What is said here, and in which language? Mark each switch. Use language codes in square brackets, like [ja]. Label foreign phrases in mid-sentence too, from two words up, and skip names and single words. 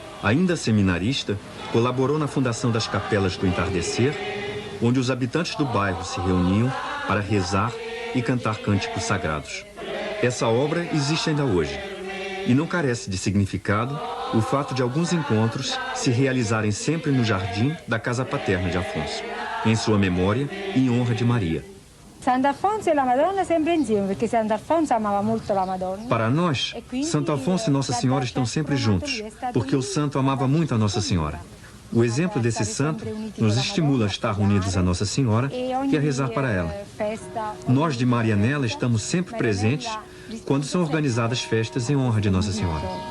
[pt] Ainda seminarista, colaborou na fundação das Capelas do Entardecer, onde os habitantes do bairro se reuniam para rezar e cantar cânticos sagrados. Essa obra existe ainda hoje, e não carece de significado o fato de alguns encontros se realizarem sempre no jardim da casa paterna de Afonso, em sua memória e em honra de Maria. [it] Santo Afonso e a Madonna sempre insieme, [pt] porque Santo Afonso amava muito a Madonna. Para nós, Santo Afonso e Nossa Senhora estão sempre juntos, porque o santo amava muito a Nossa Senhora. O exemplo desse santo nos estimula a estar unidos a Nossa Senhora e a rezar para ela. Nós de Marianela estamos sempre presentes quando são organizadas festas em honra de Nossa Senhora.